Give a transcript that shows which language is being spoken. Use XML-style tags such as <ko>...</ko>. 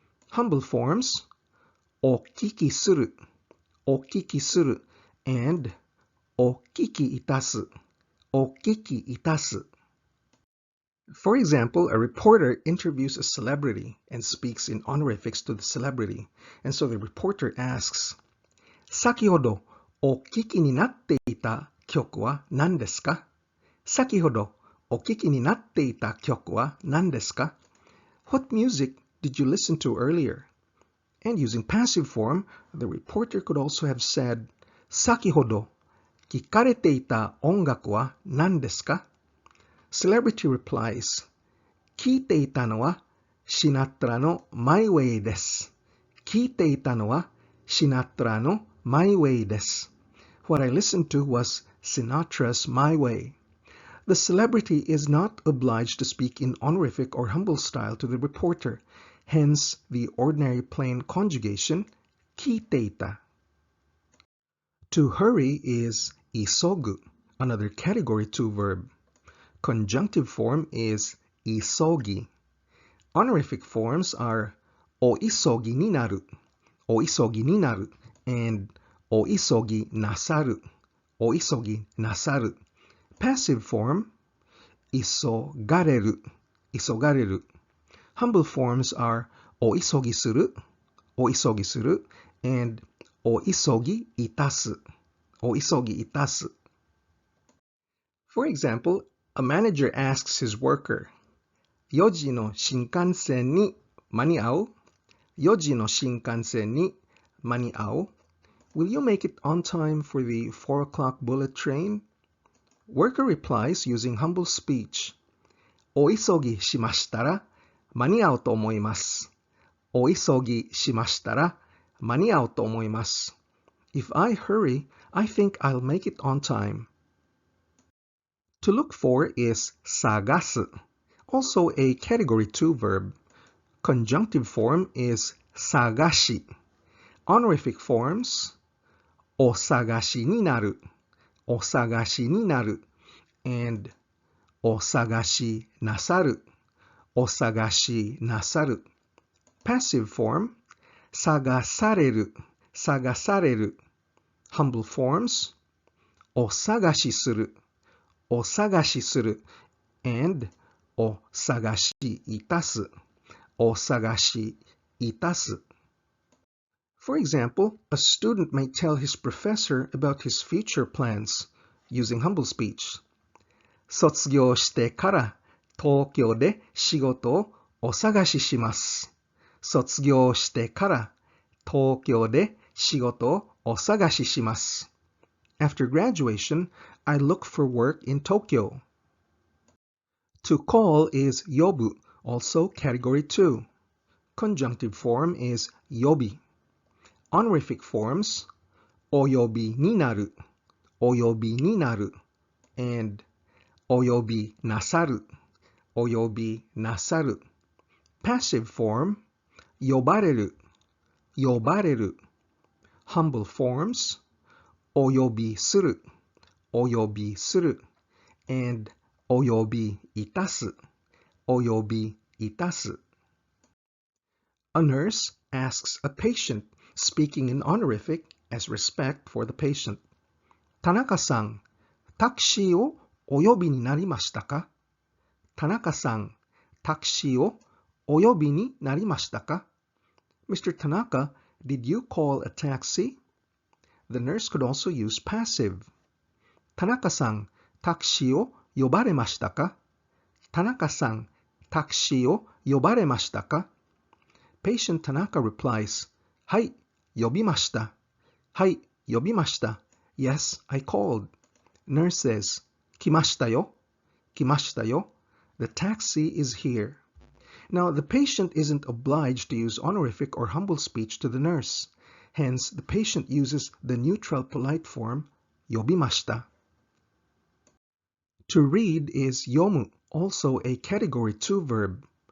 <en>Humble forms, okiki suru, okiki suru, and okiki itasu, okiki itasu. For example, a reporter interviews a celebrity and speaks in honorifics to the celebrity. And so the reporter asks,</en> <ja>先ほどお聞きになっていた曲は何ですか? 先ほどお聞きになっていた曲は何ですか?</ja> <en>What music did you listen to earlier? And using passive form, the reporter could also have said,</en> <ja>先ほど聞かれていた音楽は何ですか?</ja> <en>Celebrity replies,</en> <ja>聞いていたのはシナトラの My Way です。聞いていたのはシナトラの My Way です。</ja> <en>What I listened to was Sinatra's My Way. The celebrity is not obliged to speak in honorific or humble style to the reporter, hence the ordinary plain conjugation, 聞いていた. To hurry is isogu, another category 2 verb. Conjunctive form is isogi. Honorific forms are oisogi ni naru, oisogi ni naru, and oisogi nasaru, oisogi nasaru. Passive form, 急がれる、急がれる. Humble forms are お急ぎする、お急ぎする and お急ぎいたす、お急ぎいたす. For example, a manager asks his worker,</en> <ja>4時の新幹線に間に合う? 4時の新幹線に間に合う?</ja> <en>Will you make it on time for the 4 o'clock bullet train? Worker replies using humble speech.</en> <ja>お急ぎしましたら間に合うと思います。お急ぎしましたら間に合うと思います。</ja> <en>If I hurry, I think I'll make it on time. To look for is 探す, also a category 2 verb. Conjunctive form is 探し. Honorific forms お探しになる, お探しになる and お探しなさる, お探しなさる. Passive form 探される, 探される. Humble forms お探しする, お探しする and お探しいたす, お探しいたす. For example, a student may tell his professor about his future plans using humble speech.</en> <ja>卒業してから東京で仕事をお探しします。卒業してから東京で仕事をお探しします。</ja> <en>After graduation, I look for work in Tokyo. To call is 呼ぶ, also category 2. Conjunctive form is 呼び. Honorific forms お呼びになる, お呼びになる and お呼びなさる, お呼びなさる. Passive form 呼ばれる, 呼ばれる. Humble forms お呼びする, お呼びする and お呼びいたす, お呼びいたす. A nurse asks a patient speaking in honorific as respect for the patient.</en> <ja>田中さん、タクシーをお呼びになりましたか? 田中さん、タクシーをお呼びになりましたか?</ja> <en>Mr. Tanaka, did you call a taxi? The nurse could also use passive.</en> <ja>田中さん、タクシーを呼ばれましたか? 田中さん、タクシーを呼ばれましたか?</ja> <en>Patient Tanaka replies,</en> <ja>はい、呼びました。はい、呼びました。</ja> <en>Yes, I called. Nurse says,</en> <ja>来ましたよ。来ましたよ。</ja> <en>The taxi is here. Now, the patient isn't obliged to use honorific or humble speech to the nurse. Hence, the patient uses the neutral polite form, 呼びました. To read is 読む, also a category 2 verb.</en>